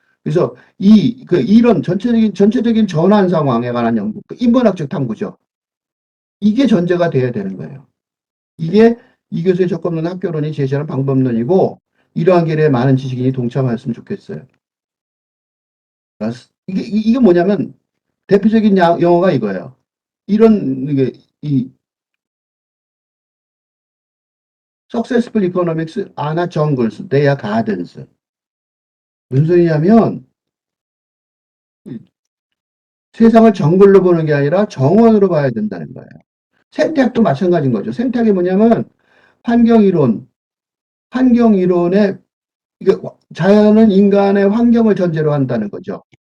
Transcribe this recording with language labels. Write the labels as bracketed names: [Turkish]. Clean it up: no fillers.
[Korean] 그래서 이런 전체적인 전환 상황에 관한 연구, 인문학적 탐구죠. 이게 전제가 돼야 되는 거예요. 이게 이 교수의 접근론 학교론이 제시하는 방법론이고, 이러한 길에 많은 지식인이 동참하였으면 좋겠어요. 이게 뭐냐면, 대표적인 영어가 이거예요. [English] 이 successful economics are not jungles, they are gardens. [Korean] 무슨 소리냐면, 세상을 정글로 보는 게 아니라 정원으로 봐야 된다는 거예요. 생태학도 마찬가지인 거죠. 생태학이 뭐냐면 환경이론의 자연은 인간의 환경을 전제로 한다는 거죠.